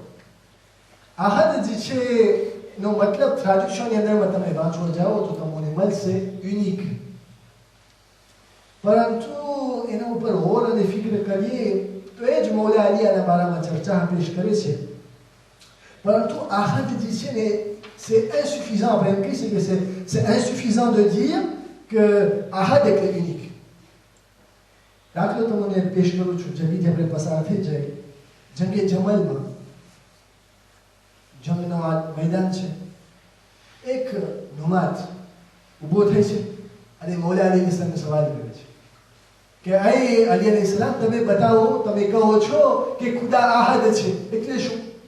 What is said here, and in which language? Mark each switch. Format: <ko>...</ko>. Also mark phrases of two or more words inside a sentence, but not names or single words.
<gu>અહદ જે છે નો મતલબ ટ્રાન્ઝેક્શનની અંદરમાં તમે વાંચવા જાઓ તો તમને મળશે યુનિક, પરંતુ એના ઉપર ગૌર અને ફિક્ર કરીએ તો એ જ મૌલા અલીના બારામાં ચર્ચા પેશ કરે છે. પરંતુ અહદ જે છે ને</gu> <fr>c'est insuffisant, après une crise, c'est insuffisant de dire que Ahad est unique.</fr> <gu>દાખલો તમને પેશ કરું છું, જલ્દીથી આપણે પસાર થઈ જાય. જંગે જમલમાં જંગનો આ મેદાન છે. એક નુમાત ઊભો થઈ છે અને મૌલા અલી ઇસ્લામને સવાલ કરે છે કે અલી</gu> <ar>عليه السلام</ar> <gu>તમે બતાવો, તમે કહો છો કે ખુદા આહદ છે, એટલે શું?</gu>